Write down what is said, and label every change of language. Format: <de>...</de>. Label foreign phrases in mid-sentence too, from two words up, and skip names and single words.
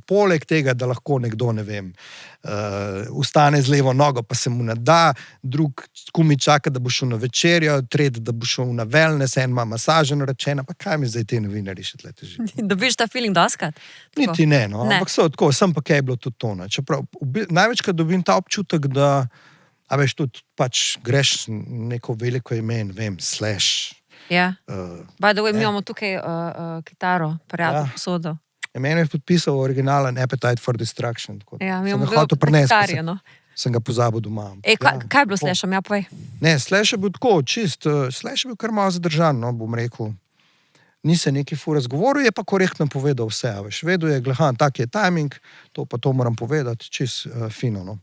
<sl>Poleg tega, da lahko nekdo, ne vem, ustane z levo nogo, pa se mu ne da, drug kumi čaka, da bo šel na večerjo, tretji, da bo šel na wellness, en ima masažo naročena, pa kaj mi zdaj te novinarji še tle teži? Dobiš ta feeling doskrat? Niti ne, no, Ne. ampak so tako, sem pa kaj je bilo tudi to. Ne. Čeprav, največkrat dobim ta občutek, da, a veš, tudi pač greš neko veliko ime, ne vem, Slash. Ja.</sl> <en>By the way,</en> <sl>mi ne. imamo tukaj kitaro, prijatelj Ja. posodo. Meni je podpisal originalen Appetite for Destruction. Tako, Ja, mi sem imamo ga hotel prinesti, pa kitarje, no. sem ga pozabil doma. Kaj je bilo s Slashom? Ja, povej. Ne, Slash je bil tako, čist, Slash je bil kar malo zadržan, no, bom rekel. Ni se neki fur razgovoril, je pa korektno povedal vse, a veš, vedel je, glehan, tak je timing, to pa to moram povedati, čist fino, no.</sl>